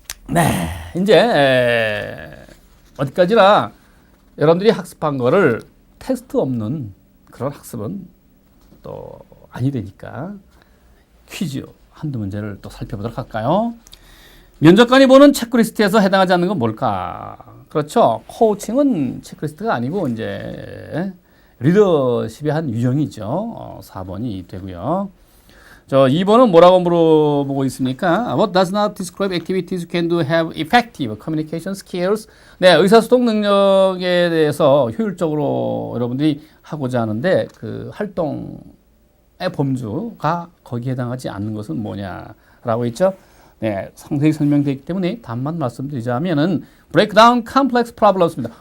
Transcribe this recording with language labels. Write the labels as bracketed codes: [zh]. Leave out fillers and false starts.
[ko] 네, 이제 어디까지나 여러분들이 학습한 거를 테스트 없는 그런 학습은 또 아니 되니까 퀴즈 한두 문제를 또 살펴보도록 할까요? 면접관이 보는 체크리스트에서 해당하지 않는 건 뭘까? 그렇죠. 코칭은 체크리스트가 아니고 이제 리더십의 한 유형이죠. 4번이 되고요. 저 2번은 뭐라고 물어보고 있습니까? [en] What does not describe activities you can do have effective communication skills? [ko] 네, 의사소통 능력에 대해서 효율적으로 여러분들이 하고자 하는데 그 활동의 범주가 거기에 해당하지 않는 것은 뭐냐라고 있죠? 네, 상세히 설명되어 있기 때문에 답만 말씀드리자면은 break down complex problems 입니다.